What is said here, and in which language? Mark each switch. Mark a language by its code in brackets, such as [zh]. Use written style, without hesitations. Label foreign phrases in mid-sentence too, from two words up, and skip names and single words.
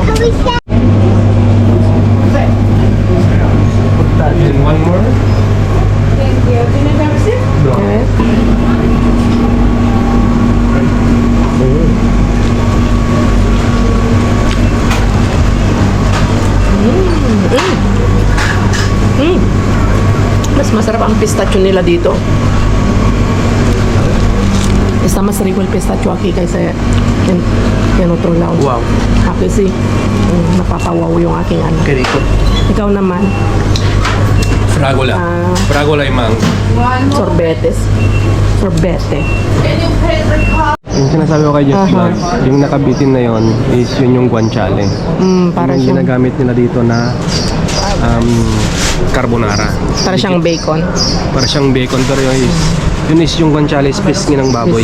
[en] One more? Okay. [tl] Mas masarap ang pistachio nila dito. [es] Está más rico el pistachio aquí kaysa en otro lado. [en] Wow. [es] Aquí sí, [tl] napapawaw yung aking ano. [es] Qué rico. [tl] Ikaw naman, [it] Fragola. Fragola y mango. [tl] sorbetes. Sorbete. Yung sinasabi ko kay Just Vlog, yung nakabitin na yon is yun yung guanciale. Para Yung siyang, ginagamit nila dito na carbonara. para siyang bacon. Para siyang bacon, pero yun is yung guanciale is pisngi ng baboy.